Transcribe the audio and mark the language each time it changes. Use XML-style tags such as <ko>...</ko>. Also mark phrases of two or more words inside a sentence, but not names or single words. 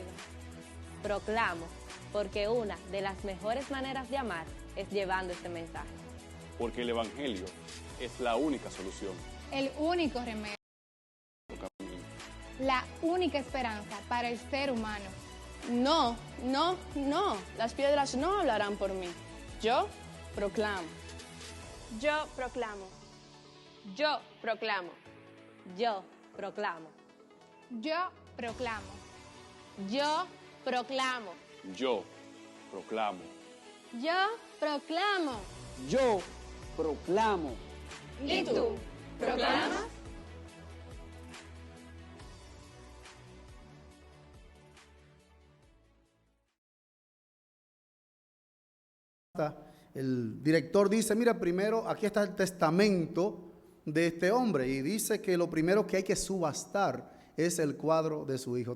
<es>Proclamo, porque una de las mejores maneras de amar es llevando este mensaje. Porque el Evangelio es la única solución. El único remedio. La única esperanza para el ser humano. No, las piedras no hablarán por mí. Yo proclamo. Yo proclamo. Yo proclamo. Yo proclamo. Yo proclamo. Yo proclamo. Yo proclamo. Yo proclamo. Yo proclamo. ¿Y tú proclamas? El director dice, mira, primero aquí está el testamento de este hombre y dice que lo primero que hay que subastar es el cuadro de su hijo.</es>